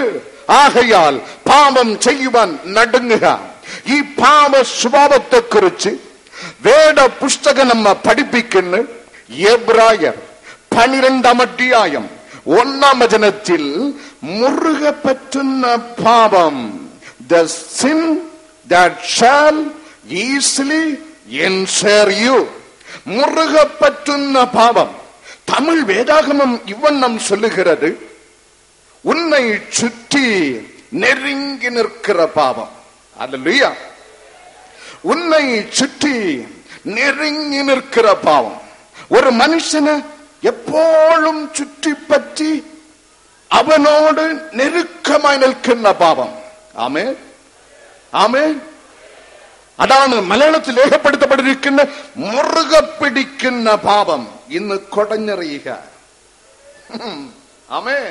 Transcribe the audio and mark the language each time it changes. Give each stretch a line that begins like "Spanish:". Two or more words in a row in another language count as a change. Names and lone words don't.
Malayalam: ആകയാൽ പാപം ചെയ്യുവാൻ നടുങ്ങുക. ഈ പാപ സ്വഭാവത്തെ കുറിച്ച് വേദപുസ്തകം നമ്മെ പഠിപ്പിക്കുന്നു. എബ്രായർ 12 അധ്യായം 1 മുറുകെ പറ്റുന്ന പാപം,
English: the sin that shall easily ensnare you.
Malayalam: മുറുകെ പറ്റുന്ന പാപം.
Tamil: தமிழ் வேதாகமம் இவ்வண்ணம் சொல்லுகிறது, உன்னை சுற்றி நெருங்கி நிற்கிற பாவம். அல்லேலூயா. உன்னை சுற்றி நெருங்கி நிற்கிற பாவம். ஒரு மனுஷனை எப்போதும் சுற்றி பற்றி
Malayalam: അവനോട് നെരുക്കമായി നിൽക്കുന്ന പാപം. ആമേൻ, ആമേൻ. അതാണ് മലയാളത്തിൽ രേഖപ്പെടുത്തപ്പെട്ടിരിക്കുന്ന മുറുകെ പിടിക്കുന്ന പാപം. ഇന്ന് കൊടഞ്ഞെറിയുക. ആമേൻ.